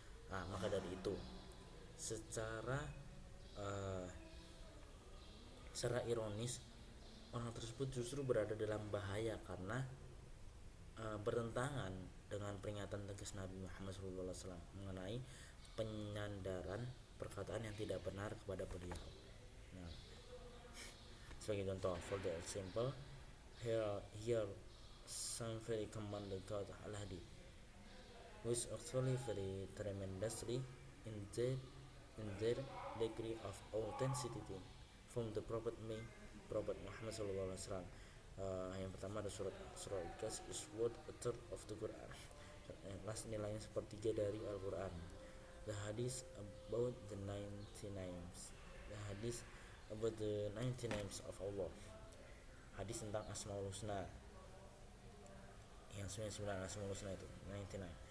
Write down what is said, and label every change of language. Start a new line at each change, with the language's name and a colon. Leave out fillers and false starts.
Indonesian: Nah, maka dari itu, secara uh, secara ironis, orang tersebut justru berada dalam bahaya karena bertentangan dengan peringatan tegas Nabi Muhammad SAW mengenai penyandaran perkataan yang tidak benar kepada beliau. Nah, sebagai contoh,
English: for the example, here some very commonly quoted al-hadith, which actually vary tremendously in their degree of authenticity from the Prophet Muhammad SAW.
Indonesian: Yang pertama ada surat
English: Al-Ikhlas is worth a third of the Quran.
Indonesian: Nilainya sepertiga dari Al-Quran.
English: The hadith about the 90 names. The hadith about the 90 names of Allah.
Indonesian: Hadis tentang Asmaul Husna. Yang 99 Asmaul Husna itu 99.